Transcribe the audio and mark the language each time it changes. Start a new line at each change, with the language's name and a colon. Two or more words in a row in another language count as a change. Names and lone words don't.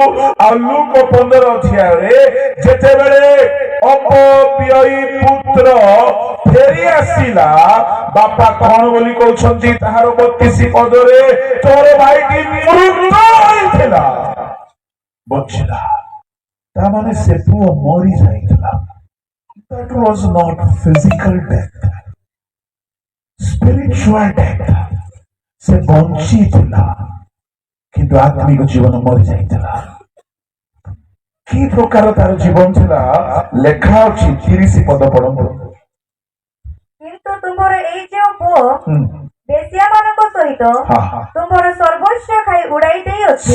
Odia: ଆଉ ଲୁକ 15 ଅଧ୍ୟାୟରେ ଯେତେବେଳେ ଅପବ୍ୟୟୀ ପୁତ୍ର ଫେରି ଆସିଲା, ବାପା କଣ ବୋଲି କହୁଛନ୍ତି ତାହାର 32 ପଦରେ, ତୋର ଭାଇଟି ମୃତ ହୋଇଥିଲା ବଞ୍ଚିଲା। ତାମାନେ ସେ ପୁଅ ମରି ଯାଇଥିଲା।
English: That was not physical death, spiritual death.
Odia: ସେ ବଞ୍ଚିଥିଲା କିନ୍ତୁ ଆତ୍ମିକ ଜୀବନ ମରି ଯାଇଥିଲା। କି ପ୍ରକାର ତାର ଜୀବନ ଥିଲା ଲେଖା ଅଛି 30 ପଦ ପଢନ୍ତୁ। କିନ୍ତୁ ତୁମର ଏଇ ଯେଉଁ ପୁଅ ବେଶ୍ୟା ମାନଙ୍କ ସହିତ ତୁମର ସର୍ବସ୍ୱ ଖାଇ ଉଡାଇ ଦେଇଅଛି।